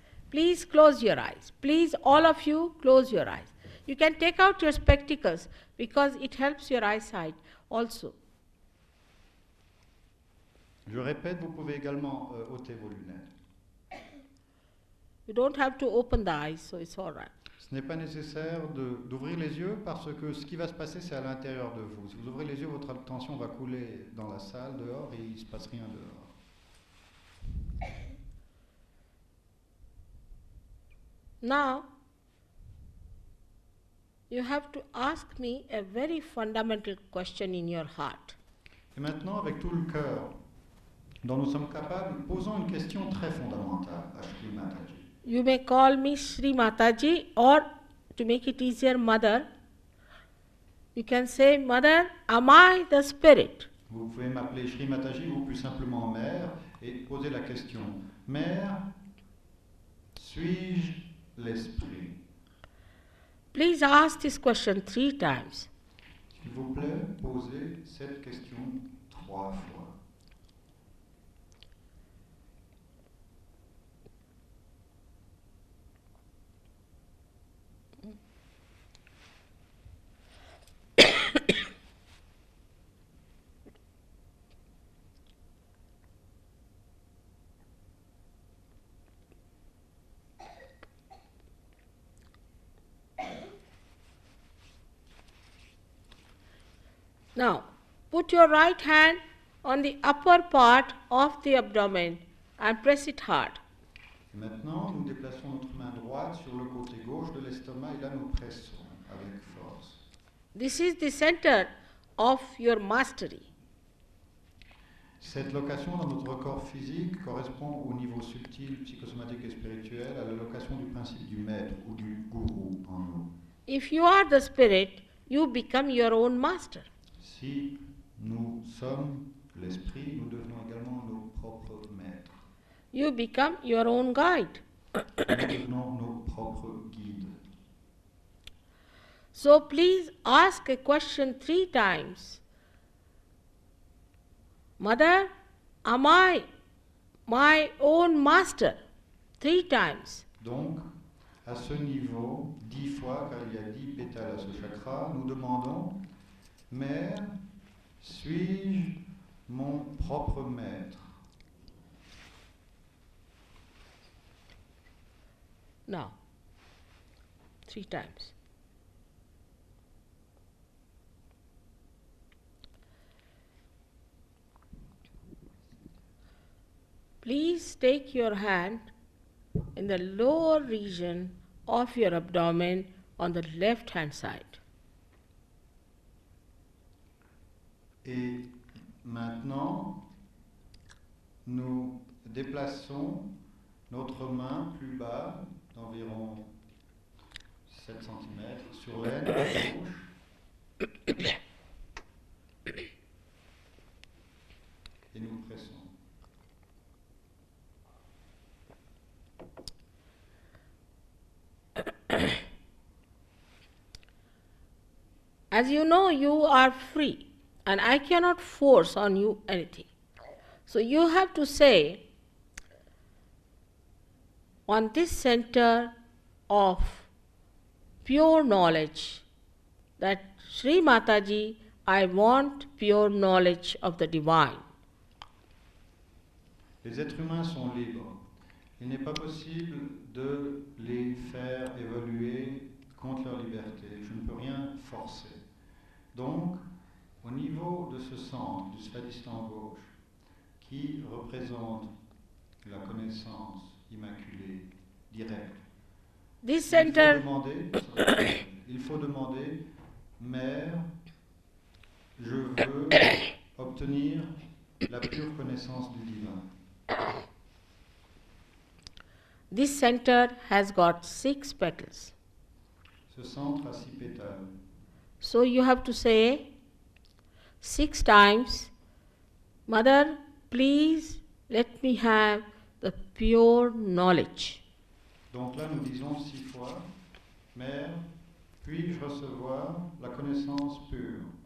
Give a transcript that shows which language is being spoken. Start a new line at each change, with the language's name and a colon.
English: Please close your eyes. Please, all of you, close your eyes. You can take out your spectacles because it helps your eyesight also.
French: Je répète, vous pouvez également ôter vos lunettes.
English: You don't have to open the eyes, so it's all right.
French: Ce n'est pas nécessaire d'ouvrir les yeux parce que ce qui va se passer, c'est à l'intérieur de vous. Si vous ouvrez les yeux, votre attention va couler dans la salle, dehors, et il ne se passe rien dehors.
English: Now, you have to ask me a very fundamental question in your heart.
French: Et maintenant, avec tout le cœur dont nous sommes capables, posons une question très fondamentale à Shri Mataji.
English: You may call me Sri Mataji, or to make it easier, Mother. You can say, Mother, am I the spirit?
French: Vous pouvez m'appeler Shri Mataji ou plus simplement Mère et poser la question. Mère, suis-je l'esprit?
English: Please ask this question 3 times.
French: S'il vous plaît, posez cette question 3 fois.
English: Now, put your right hand on the upper part of the abdomen and press it hard.
French: Et maintenant, nous déplaçons notre main droite sur le côté gauche de l'estomac et là nous pressons avec force.
English: This is the center of your mastery.
French: Cette location dans notre corps physique correspond au niveau subtil, psychosomatique et spirituel, à la location du principe du maître ou du gourou en nous.
English: If you are the spirit, you become your own master.
French: Si nous sommes l'esprit, nous devenons également nos propres maîtres.
English: You become your own guide.
French: Nous devenons nos propres guides.
English: So please ask a question 3 times. Mother, am I my own master? 3 times.
French: Donc, à ce niveau, 10 fois, car il y a 10 pétales à ce chakra, nous demandons, Mère, suis-je mon propre maître?
English: Now, 3 times. Please take your hand in the lower region of your abdomen on the left hand side.
French: Et maintenant, nous déplaçons notre main plus bas, d'environ 7 cm, sur l'aine gauche. Et nous pressons.
English: As you know, you are free, and I cannot force on you anything. So you have to say, on this center of pure knowledge, that Sri Mataji, I want pure knowledge of the divine.
French: Les êtres humains sont libres. Il n'est pas possible de les faire évoluer contre leur liberté. Je ne peux rien forcer. Donc, au niveau de ce centre, du sphadistan gauche, qui représente la connaissance immaculée, directe,
English: This center,
French: il faut demander, Mère, je veux obtenir la pure connaissance du divin.
English: this center has got 6 petals.
French: Ce centre a 6 pétales.
English: So you have to say 6 times, Mother, please let me have the pure knowledge.
French: Donc là, nous disons 6 fois, Mère, puis-je recevoir la connaissance pure?